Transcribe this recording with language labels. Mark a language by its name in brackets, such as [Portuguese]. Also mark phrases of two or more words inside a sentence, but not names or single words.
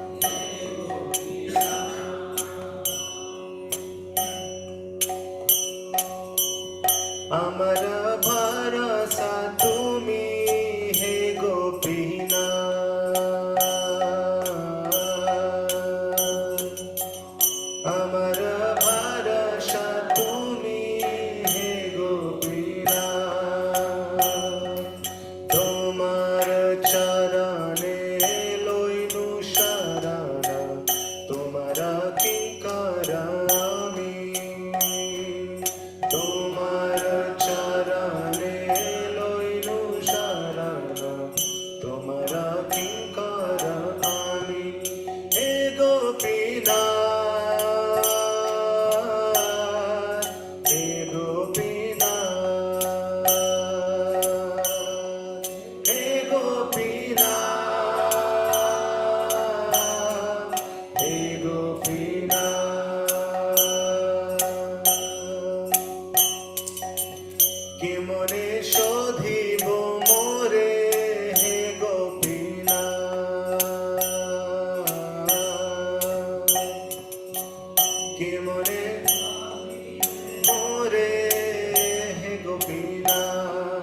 [Odia] ଅମର ଭରସା ତୁମି ହେ ଗୋପୀନାଥ। ଅମର ଭରସା ତୁମି ହେ ଗୋପୀନାଥ। [Bangla] তোমার চরণে লইনু শরণ, তোমার কিঙ্কর আমি। তোমার চরণে লইনু শরণ, তোমার কিঙ্কর আমি। হে গোপীনাথ, হে গোপীনাথ, [Odia] ହେ ଗୋପୀନାଥ, ହେ ଗୋପୀନାଥ। କି ମନେ ଶୋଧିବ ମୋରେ ହେ ଗୋପୀନାଥ। କି ମନେ ମୋରେ ହେ ଗୋପୀନାଥ।